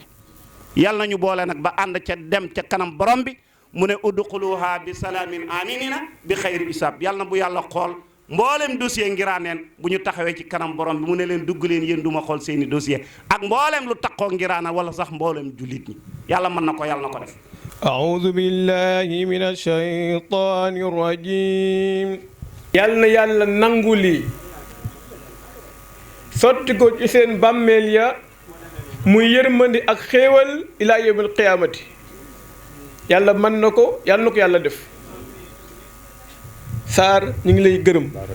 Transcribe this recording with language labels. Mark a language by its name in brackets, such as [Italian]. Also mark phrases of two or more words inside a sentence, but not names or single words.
[Wolof] yàlla na ñu boole nag ba ànd ca dem ca kanam borom bi mu ne [Arabic] ادخلوها بسلام آمنين بغير حساب [Wolof] yàlla na bu yàlla xool mboolem dossier Ngiraaneen bu ñu taxawee ci kanam borom bi mu ne leen dugg leen yéen du ma xool seeni dossier ak mboolem lu takkoo Ngiraana wala sax mboolem jullit ñi yàlla mën na ko yàlla na ko def. [Arabic] أعوذ بالله من الشيطان الرجيم [Wolof] yàlla nangu lii sotti ko ci seen bàmmeel ya muy yërmandi ak xéewal [Arabic] إلى يوم القيامة [Wolof] yàlla mën na ko yàlla def Sarr ñu ngi lay gërëm